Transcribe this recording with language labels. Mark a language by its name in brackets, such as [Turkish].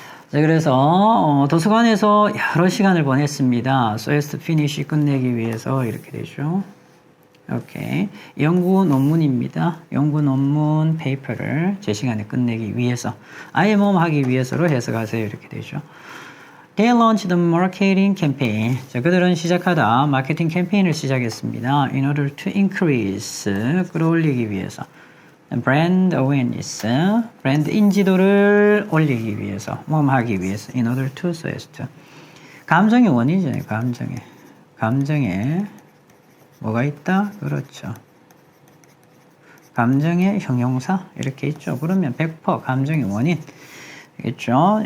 [Korean] 자, 그래서 도서관에서 여러 시간을 보냈습니다. [English] So as to finish [Korean] 끝내기 위해서 이렇게 되죠. 오케이. 연구 논문입니다. 연구 논문 페이퍼를 제 시간에 끝내기 위해서 아예 뭐 하기 위해서로 해석하세요. 이렇게 되죠. [English] They launched the marketing campaign. [Korean] 자, 그들은 시작하다 마케팅 캠페인을 시작했습니다. [English] In order to increase, [Korean] 끌어올리기 위해서. brand awareness, 브랜드 인지도를 올리기 위해서, 뭐 하기 위해서. [English] In order to, so as to. [Korean] 감정의 원인이잖아요. 감정에 뭐가 있다? 그렇죠. 감정의 형용사 이렇게 있죠. 그러면 100% 감정의 원인 있죠.